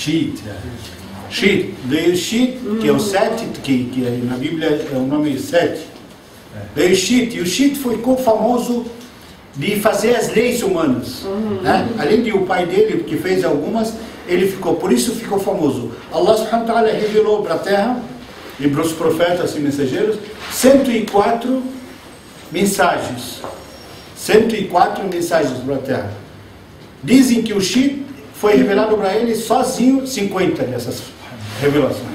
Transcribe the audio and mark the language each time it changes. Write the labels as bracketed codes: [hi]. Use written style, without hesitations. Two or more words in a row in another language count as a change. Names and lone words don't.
[pt] Veio Shit, que é o Sete, que na Bíblia é o nome 7. Veio Shit, e o Shit ficou famoso de fazer as leis humanas, né? Além de o pai dele, que fez algumas, por isso ficou famoso. [ar] الله سبحانه وتعالى [pt] revelou para a terra e para os profetas e mensageiros 104 mensagens. 104 mensagens para a terra. Dizem que o Shit foi revelado para ele sozinho 50 dessas revelações.